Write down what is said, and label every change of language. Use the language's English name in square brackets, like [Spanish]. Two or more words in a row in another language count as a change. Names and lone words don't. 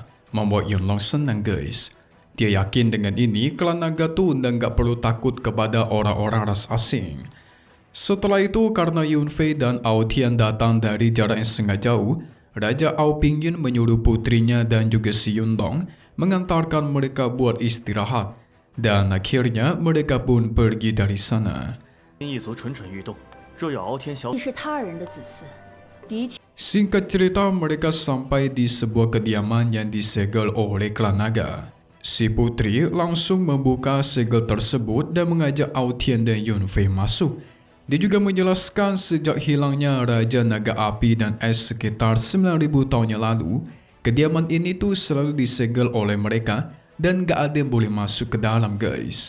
[Indonesian] Membuat Yunlong senang guys. Dia yakin dengan ini klan naga tuh nggak perlu takut kepada orang-orang ras asing. Setelah itu karena Yunfei dan Ao Tian datang dari jarak yang sangat jauh, Raja Ao Pingyun menyuruh putrinya dan juga si Yunlong mengantarkan mereka buat istirahat. Dan akhirnya mereka pun pergi dari sana. [Chinese] 一族蠢蠢欲动，若有敖天小你是他人的子嗣，的确。 [Indonesian] Singkat cerita mereka sampai di sebuah kediaman yang disegel oleh klan naga. Si putri langsung membuka segel tersebut dan mengajak Ao Tian dan Yunfei masuk. Dia juga menjelaskan sejak hilangnya Raja Naga Api dan Es sekitar 9.000 tahun yang lalu, kediaman ini tuh selalu disegel oleh mereka dan gak ada yang boleh masuk ke dalam guys.